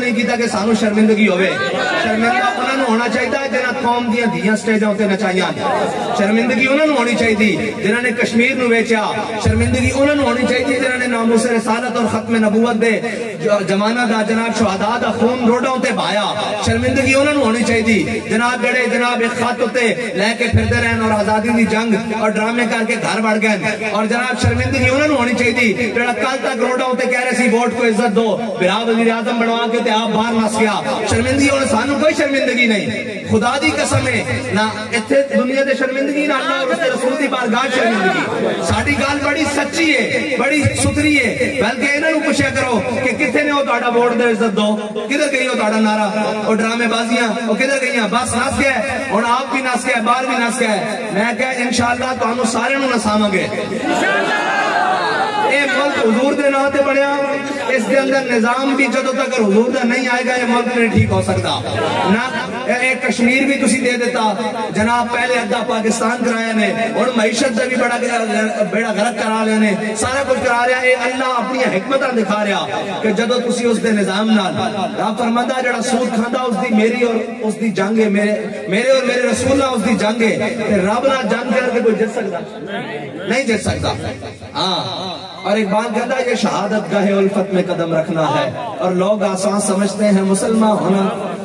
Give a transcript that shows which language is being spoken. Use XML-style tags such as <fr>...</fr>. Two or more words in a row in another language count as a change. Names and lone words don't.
<pa>نہیں کیتا کہ سانو شرمندگی ہوئے شرمندہ انہوں نے ہونا چاہیے جنہاں قوم دیاں دھیاں سٹیجاں ہوتے نچائیاں شرمندگی انہوں نے ہونی چاہیے جنہوں نے کشمیر نو ویچیا شرمندگی انہوں نے ہونی چاہیے جنہوں نے ناموس رسالت اور ختم نبوت دے جمانہ دا جناب شہداء دا خون روڈوں تے بھایا شرمندگی انہوں نے ہونی چاہیے جناب جڑے جناب ایک خط ہوتے لے کے پھرتے رہن اور آزادی دی جنگ اور ڈرامے کر کے گھر بڑھ گئے اور جناب شرمندگی انہوں نے ہونی چاہیے جڑا کل تک روڈوں ہوتے کہہ رہے سی</pa> <ur>ووٹ کو عزت دو</ur> <pa>برا وزیر اعظم بنوا کے تے آپ باہر نس گیا شرمندگی اور سانو کوئی شرمندگی نہیں خدا دی قسم ہے نہ اتھے دنیا دے شرمندگی نہ اللہ</pa> <ur>اور اس کے رسول</ur> <pa>دی بارگاہ شرمندگی ساڈی گل بڑی سچی ہے بڑی ستھری ہے بلکہ انہاں نوں پوچھیا کرو کہ کتھے نے او تہاڈا ووٹ دے عزت دو کدھر گئی او تہاڈا نعرہ او ڈرامے بازیاں او کدھر گئیاں بس نس گئے ہن آپ بھی نس گئے باہر بھی نس گئے میں کہ انشاءاللہ تانوں سارے نوں نساواں گے اے ملک حضور دے نام تے بنیا اس دے اندر نظام بھی جدوں تک حضور دا نہیں آئے گا</pa> <ur>یہ ملک نہیں ٹھیک ہو سکتا</ur> <pa>نہ ایک کشمیر بھی تسی دے دیتا جناب پہلے ادھا پاکستان کرایا نے اور معیشت دا بھی بڑا غلط کرا لے نے سارا کچھ کرا رہا ہے اللہ اپنی حکمتاں دکھا رہا کہ جدوں تسی اس دے نظام نال رب فرماتا جڑا سود کھاندا اس دی میری اور اس دی جنگ ہے میرے اور میرے رسول اللہ اس دی جنگ ہے کہ رب نال جنگ کر کے کوئی جت سکتا نہیں جت سکتا ہاں</pa> <ur>اور ایک بات کہتا ہے یہ شہادت گاہ الفت میں قدم رکھنا ہے اور لوگ آسان سمجھتے ہیں مسلمان ہونا</ur>